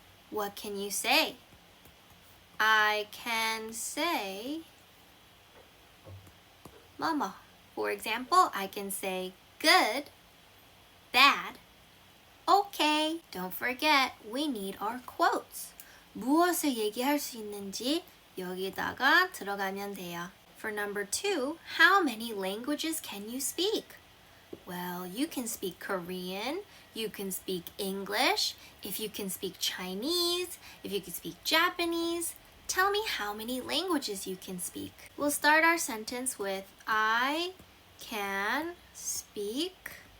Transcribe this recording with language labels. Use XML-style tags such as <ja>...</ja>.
<en>What can you say? I can say mama. For example, I can say good, bad, okay. Don't forget, we need our quotes.</en> <ko>무엇을 얘기할 수 있는지 여기다가 들어가면 돼요.</ko> <en>For number 2, how many languages can you speak? Well, you can speak Korean, you can speak English, if you can speak Chinese, if you can speak Japanese. Tell me how many languages you can speak. We'll start our sentence with I can speak.</en>